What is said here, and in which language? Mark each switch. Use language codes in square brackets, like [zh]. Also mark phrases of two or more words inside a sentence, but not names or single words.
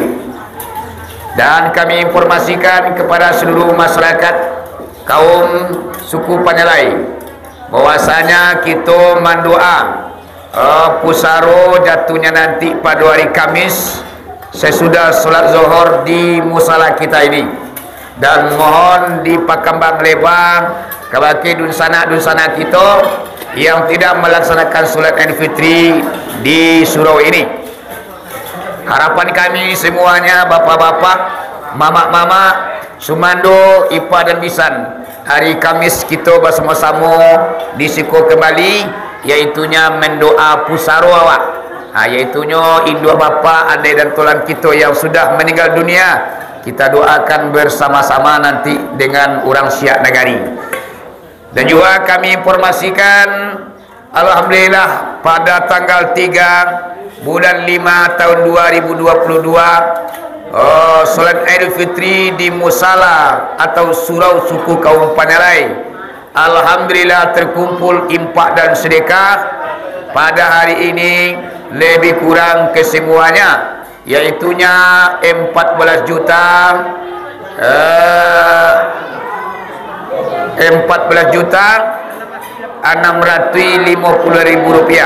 [id] Dan kami informasikan kepada seluruh masyarakat kaum suku Panyalai bahwasanya kita mendoa pusaro jatuhnya nanti pada hari Kamis sesudah solat zuhur di musala kita ini, dan mohon [min] dipakambang lebar [id] kepada dunsana kita yang tidak melaksanakan solat Idul Fitri di surau ini. Harapan kami semuanya, bapak-bapak, mama-mama, sumando, ipa dan bisan, hari Kamis kita bersama-sama disiko kembali, iaitunya mendoa [min] pusaro awak, [id] iaitunya induk bapa, adik dan tulan kita yang sudah meninggal dunia, kita doakan bersama-sama nanti dengan orang Syiah Negari. Dan juga kami informasikan, alhamdulillah pada tanggal 3 bulan 5 tahun 2022 solat Idul Fitri di musala atau surau suku kaum Panyalai, alhamdulillah terkumpul impak dan sedekah pada hari ini lebih kurang kesemuanya, iaitunya 14 juta 650.000 rupiah.